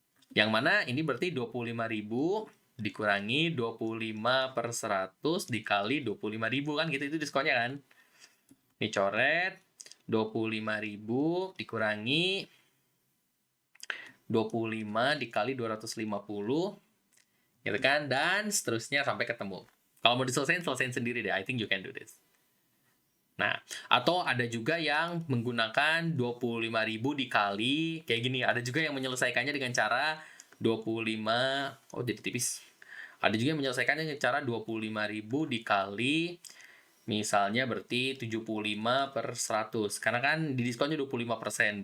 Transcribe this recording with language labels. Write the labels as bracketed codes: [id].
[id] Yang mana ini berarti 25.000 dikurangi 25 per 100 dikali 25.000 kan gitu, itu diskonnya kan. Ini coret 25.000 dikurangi 25 dikali 250 gitu kan, dan seterusnya sampai ketemu. Kalau mau selesaiin sendiri deh, [en] I think you can do this. [id] Nah, atau ada juga yang menggunakan 25.000 dikali kayak gini. Ada juga yang menyelesaikannya dengan cara 25, oh jadi tipis. Ada juga yang menyelesaikannya dengan cara 25.000 dikali Misalnya berarti 75/100. Karena kan di diskonnya 25%.